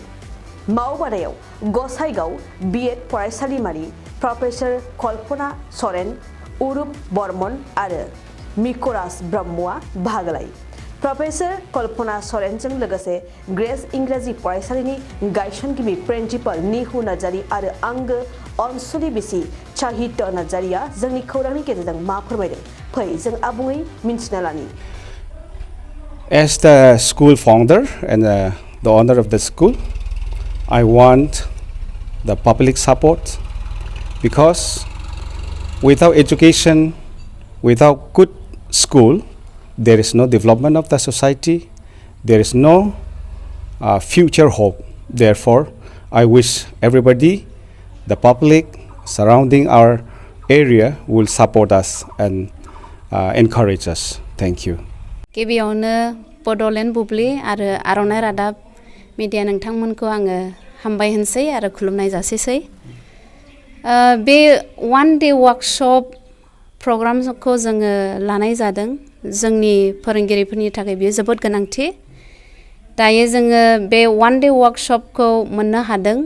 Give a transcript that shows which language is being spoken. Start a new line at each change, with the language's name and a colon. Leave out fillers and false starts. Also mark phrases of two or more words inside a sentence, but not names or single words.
Bodo: मावबादायाव गसाइगाव बिएड फरायसालिमानि प्रफेसर कल्पना सरेन, उरुप बर्मन आरो मिकराज ब्रह्मआ बाहागो लायो। प्रफेसर कल्पना सरेनजों लोगोसे ग्रेस इंराजि फरायसालिनि गायसनगिरि प्रिन्सिपाल निहु नार्जारी आरो आंगो अनसुलि बिसि साहित्य नार्जारीआ जोंनि खौरांनि गेजेरजों मा फोरमायदों, फै जों आबुङै मिन्थिना लानि।
English: As the school founder and the owner of the school, I want the public support, because without education, without good school, there is no development of the society, there is no future hope. Therefore, I wish everybody, the public surrounding our area, will support us and encourage us. Thank you.
Bodo: गिबियावनो बड'लेण्ड बुब्लि आरो आर'नाइ रादाब मिडिया नोंथांमोनखौ आङो हामबाय होनसै आरो खुलुमनाय जासिसै। बे
English: one day workshop programखौ
Bodo: जोङो लानाय जादों। जोंनि फोरोंगिरिफोरनि थाखाय बेयो जोबोद गोनांथि। दायो जोङो बे
English: one day workshopखौ
Bodo: मोननो हादों।